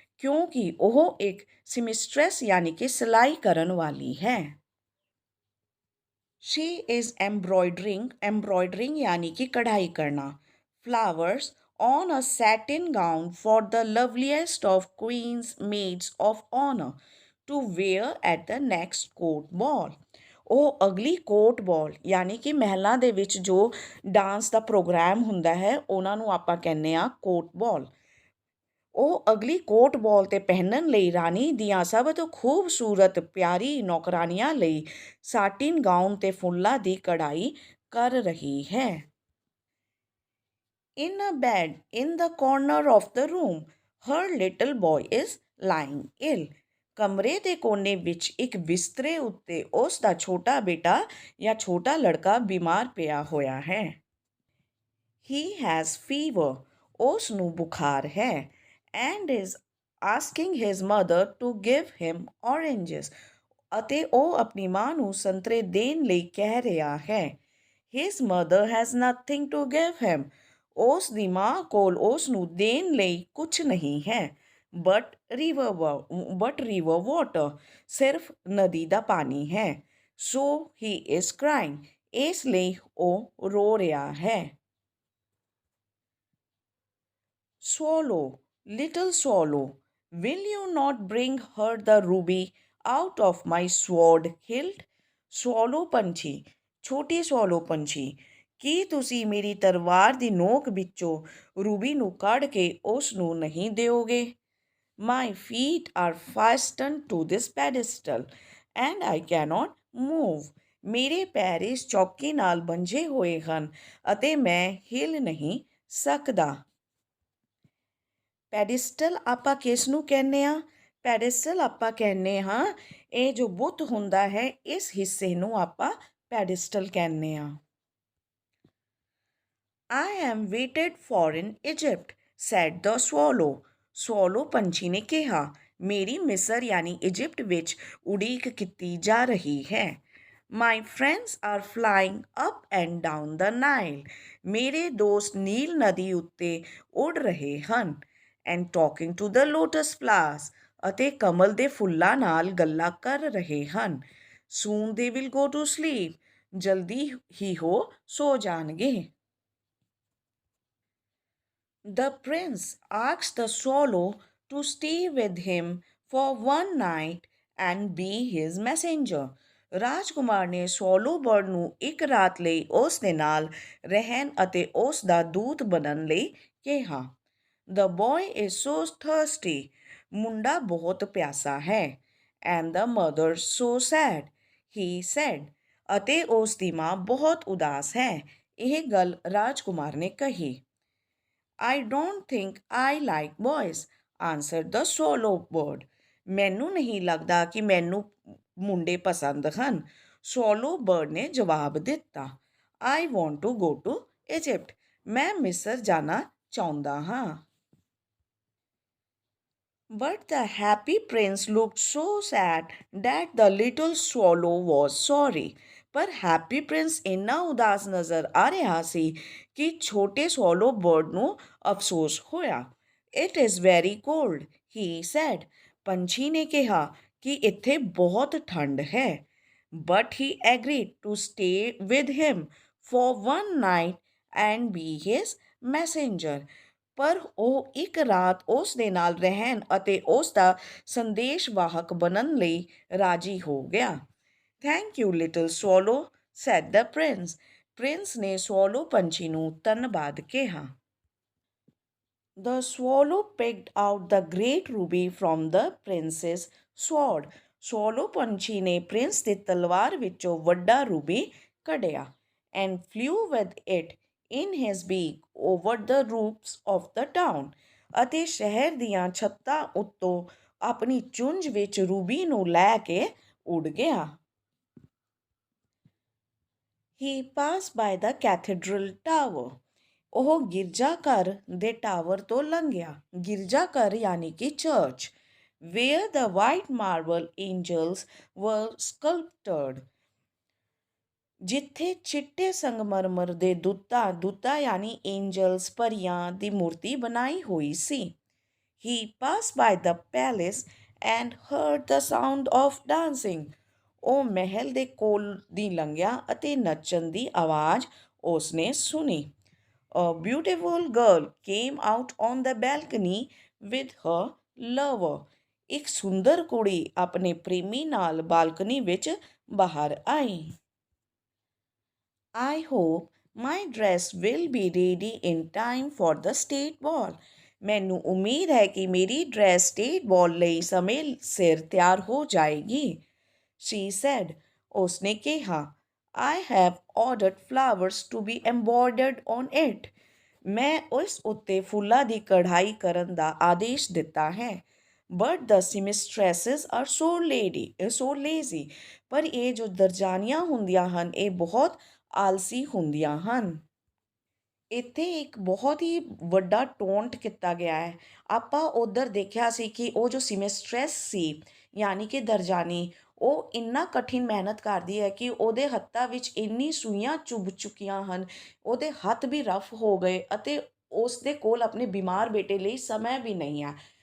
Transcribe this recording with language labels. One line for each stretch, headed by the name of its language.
Punjabi: ਕਿਉਂਕਿ ਉਹ ਇੱਕ seamstress ਯਾਨੀ ਕਿ ਸਿਲਾਈ ਕਰਨ ਵਾਲੀ ਹੈ।
English: She is embroidering
Hindi: यानी कि कढ़ाई करना
English: flowers on a satin gown for the loveliest of queen's maids of honor to wear at the next court ball.
Punjabi: ਉਹ ਅਗਲੀ ਕੋਰਟ ਬਾਲ ਯਾਨੀ ਕਿ ਮਹਿਲਾਂ ਦੇ ਵਿੱਚ ਜੋ ਡਾਂਸ ਦਾ ਪ੍ਰੋਗਰਾਮ ਹੁੰਦਾ ਹੈ ਉਹਨਾਂ ਨੂੰ ਆਪਾਂ ਕਹਿੰਦੇ ਆ ਕੋਰਟ ਬਾਲ। ਉਹ ਅਗਲੀ ਕੋਰਟ ਬਾਲ 'ਤੇ ਪਹਿਨਣ ਲਈ ਰਾਣੀ ਦੀਆਂ ਸਭ ਤੋਂ ਖੂਬਸੂਰਤ ਪਿਆਰੀ ਨੌਕਰਾਨੀਆਂ ਲਈ ਸਾਟਿਨ ਗਾਊਨ 'ਤੇ ਫੁੱਲਾਂ ਦੀ ਕਢਾਈ ਕਰ ਰਹੀ ਹੈ।
English: In a bed in the corner of the room, her little boy is lying ill.
Punjabi: ਕਮਰੇ ਦੇ ਕੋਨੇ ਵਿੱਚ ਇੱਕ ਬਿਸਤਰੇ ਉੱਤੇ ਉਸ ਦਾ ਛੋਟਾ ਬੇਟਾ ਜਾਂ ਛੋਟਾ ਲੜਕਾ ਬਿਮਾਰ ਪਿਆ ਹੋਇਆ ਹੈ।
English: He has fever.
Punjabi: ਉਸ ਨੂੰ ਬੁਖਾਰ ਹੈ।
English: And is asking his mother to give him oranges.
Punjabi: ਅਤੇ ਉਹ ਆਪਣੀ ਮਾਂ ਨੂੰ ਸੰਤਰੇ ਦੇਣ ਲਈ ਕਹਿ ਰਿਹਾ ਹੈ।
English: His mother has nothing to give him.
Punjabi: ਉਸ ਦੀ ਮਾਂ ਕੋਲ ਉਸ ਨੂੰ ਦੇਣ ਲਈ ਕੁਝ ਨਹੀਂ ਹੈ।
English: But river water.
Punjabi: ਸਿਰਫ ਨਦੀ ਦਾ ਪਾਣੀ ਹੈ।
English: So he is crying.
Punjabi: ਇਸ ਲਈ ਉਹ ਰੋ ਰਿਹਾ ਹੈ।
English: Swallow, little swallow, will you not bring her the ruby out of my sword hilt?
Punjabi: Swallow ਪੰਛੀ, ਛੋਟੀ swallow ਪੰਛੀ, ਕੀ ਤੁਸੀਂ ਮੇਰੀ ਤਲਵਾਰ ਦੀ ਨੋਕ ਵਿੱਚੋਂ ਰੂਬੀ ਨੂੰ ਕੱਢ ਕੇ ਉਸ ਨੂੰ ਨਹੀਂ ਦਿਓਗੇ?
English: My feet are fastened to this pedestal and I cannot move.
Punjabi: ਮੇਰੇ ਪੈਰ ਇਸ ਚੌਕੀ ਨਾਲ ਬੰਝੇ ਹੋਏ ਹਨ ਅਤੇ ਮੈਂ ਹਿਲ ਨਹੀਂ ਸਕਦਾ। ਪੈਡਿਸਟਲ ਆਪਾਂ ਕਿਸ ਨੂੰ ਕਹਿੰਦੇ ਆ? ਪੈਡਿਸਟਲ ਆਪਾਂ ਕਹਿੰਦੇ ਹਾਂ ਇਹ ਜੋ ਬੁੱਤ ਹੁੰਦਾ ਹੈ ਇਸ ਹਿੱਸੇ ਨੂੰ ਆਪਾਂ ਪੈਡਿਸਟਲ ਕਹਿੰਦੇ ਆ।
English: I am waited for in Egypt, said the swallow.
Punjabi: swallow ਪੰਛੀ ਨੇ ਕਿਹਾ, ਮੇਰੀ ਮਿਸਰ ਯਾਨੀ ਇਜਿਪਟ ਵਿੱਚ ਉਡੀਕ ਕੀਤੀ ਜਾ ਰਹੀ ਹੈ।
English: My friends are flying up and down the Nile.
Punjabi: ਮੇਰੇ ਦੋਸਤ ਨੀਲ ਨਦੀ ਉੱਤੇ ਉੱਡ ਰਹੇ ਹਨ।
English: And talking to the lotus flowers.
Punjabi: ਅਤੇ ਕਮਲ ਦੇ ਫੁੱਲਾਂ ਨਾਲ ਗੱਲਾਂ ਕਰ ਰਹੇ ਹਨ।
English: Soon they will go to sleep.
Punjabi: ਜਲਦੀ ਹੀ ਉਹ ਸੋ ਜਾਣਗੇ।
English: The prince asked the swallow to stay with him for one night and be his messenger.
Punjabi: ਰਾਜਕੁਮਾਰ ਨੇ ਸੋਲੋ ਬਰਡ ਨੂੰ ਇੱਕ ਰਾਤ ਲਈ ਉਸ ਦੇ ਨਾਲ ਰਹਿਣ ਅਤੇ ਉਸ ਦਾ ਦੂਤ ਬਣਨ ਲਈ ਕਿਹਾ।
English: The boy is so thirsty.
Punjabi: ਮੁੰਡਾ ਬਹੁਤ ਪਿਆਸਾ ਹੈ।
English: And the mother so sad, he said.
Punjabi: ਅਤੇ ਉਸ ਦੀ ਮਾਂ ਬਹੁਤ ਉਦਾਸ ਹੈ। ਇਹ ਗੱਲ ਰਾਜਕੁਮਾਰ ਨੇ ਕਹੀ।
English: I don't think I like boys, answered the swallow bird.
Punjabi: ਮੈਨੂੰ ਨਹੀਂ ਲੱਗਦਾ ਕਿ ਮੈਨੂੰ ਮੁੰਡੇ ਪਸੰਦ ਹਨ। swallow bird ਨੇ ਜਵਾਬ ਦਿੱਤਾ।
English: I want to go to Egypt.
Punjabi: ਮੈਂ ਮਿਸਰ ਜਾਣਾ ਚਾਹੁੰਦਾ ਹਾਂ।
English: But the happy prince looked so sad that the little swallow was sorry.
Punjabi: ਪਰ ਹੈਪੀ ਪ੍ਰਿੰਸ ਇੰਨਾ ਉਦਾਸ ਨਜ਼ਰ ਆ ਰਿਹਾ ਸੀ ਕਿ ਛੋਟੇ ਸੋਲੋ ਬਰਡ ਨੂੰ ਅਫਸੋਸ ਹੋਇਆ।
English: It is very cold, he said.
Punjabi: ਪੰਛੀ ਨੇ ਕਿਹਾ ਕਿ ਇੱਥੇ ਬਹੁਤ ਠੰਡ ਹੈ।
English: But he agreed to stay with him for one night and be his messenger.
Punjabi: ਪਰ ਉਹ ਇੱਕ ਰਾਤ ਉਸ ਦੇ ਨਾਲ ਰਹਿਣ ਅਤੇ ਉਸ ਦਾ ਸੰਦੇਸ਼ਵਾਹਕ ਬਣਨ ਲਈ ਰਾਜੀ ਹੋ ਗਿਆ।
English: Thank you little swallow, said the prince.
Punjabi: Prince ਨੇ ਸਵੋਲੋ ਪੰਛੀ ਨੂੰ ਧੰਨਵਾਦ ਕਿਹਾ।
English: The swallow picked out the great ruby from the prince's sword.
Punjabi: swallow ਪੰਛੀ ਨੇ ਪ੍ਰਿੰਸ ਦੀ ਤਲਵਾਰ ਵਿੱਚੋਂ ਵੱਡਾ ਰੂਬੀ ਕੱਢਿਆ
English: and flew with it in his beak over the roofs of the town.
Punjabi: ਅਤੇ ਸ਼ਹਿਰ ਦੀਆਂ ਛੱਤਾਂ ਉੱਤੋਂ ਆਪਣੀ ਚੁੰਝ ਵਿੱਚ ਰੂਬੀ ਨੂੰ ਲੈ ਕੇ ਉੱਡ ਗਿਆ।
English: He passed by the cathedral tower.
Punjabi: ਉਹ ਗਿਰਜਾ ਘਰ ਦੇ ਟਾਵਰ ਤੋਂ ਲੰਘਿਆ। ਗਿਰਜਾ ਘਰ ਯਾਨੀ ਕਿ church.
English: where the white marble angels were sculpted.
Punjabi: ਜਿੱਥੇ ਚਿੱਟੇ ਸੰਗਮਰਮਰ ਦੇ ਦੂਤਾਂ ਯਾਨੀ ਐਂਜਲਸ ਪਰੀਆਂ ਦੀ ਮੂਰਤੀ ਬਣਾਈ ਹੋਈ ਸੀ।
English: He passed by the palace and heard the sound of dancing.
Punjabi: ਉਹ ਮਹਿਲ ਦੇ ਕੋਲ ਦੀ ਲੰਘਿਆ ਅਤੇ ਨੱਚਣ ਦੀ ਆਵਾਜ਼ ਉਸਨੇ ਸੁਣੀ।
English: A beautiful girl came out on the balcony with her lover.
Punjabi: ਇੱਕ ਸੁੰਦਰ ਕੁੜੀ ਆਪਣੇ ਪ੍ਰੇਮੀ ਨਾਲ ਬਾਲਕਨੀ ਵਿੱਚ ਬਾਹਰ ਆਈ।
English: I hope my dress will be ready in time for the state ball.
Punjabi: ਮੈਨੂੰ ਉਮੀਦ ਹੈ ਕਿ ਮੇਰੀ ਡਰੈਸ ਸਟੇਟ ਬਾਲ ਲਈ ਸਮੇਂ ਸਿਰ ਤਿਆਰ ਹੋ ਜਾਏਗੀ।
English: She said,
Punjabi: ਉਸਨੇ ਕਿਹਾ,
English: I have ordered flowers to be embroidered on it.
Punjabi: ਮੈਂ ਉਸ ਉੱਤੇ ਫੁੱਲਾਂ ਦੀ ਕਢਾਈ ਕਰਨ ਦਾ ਆਦੇਸ਼ ਦਿੱਤਾ ਹੈ।
English: But the seamstresses are so lazy.
Punjabi: ਪਰ ਇਹ ਜੋ ਦਰਜਾਨੀਆਂ ਹੁੰਦੀਆਂ ਹਨ ਇਹ ਬਹੁਤ ਆਲਸੀ ਹੁੰਦੀਆਂ ਹਨ। ਇੱਥੇ ਇੱਕ ਬਹੁਤ ਹੀ ਵੱਡਾ ਟੋਂਟ ਕੀਤਾ ਗਿਆ ਹੈ। ਆਪਾਂ ਉੱਧਰ ਦੇਖਿਆ ਸੀ ਕਿ ਉਹ ਜੋ ਸੀਮਸਟ੍ਰੈਸ ਸੀ ਯਾਨੀ ਕਿ ਦਰਜਾਨੀ, ਉਹ ਇੰਨਾ ਕਠਿਨ ਮਿਹਨਤ ਕਰਦੀ ਹੈ ਕਿ ਉਹਦੇ ਹੱਥਾਂ ਵਿੱਚ ਇੰਨੀ ਸੂਈਆਂ ਚੁੱਭ ਚੁੱਕੀਆਂ ਹਨ, ਉਹਦੇ ਹੱਥ ਵੀ ਰਫ ਹੋ ਗਏ ਅਤੇ ਉਸ ਦੇ ਕੋਲ ਆਪਣੇ ਬਿਮਾਰ ਬੇਟੇ ਲਈ ਸਮਾਂ ਵੀ ਨਹੀਂ ਹੈ।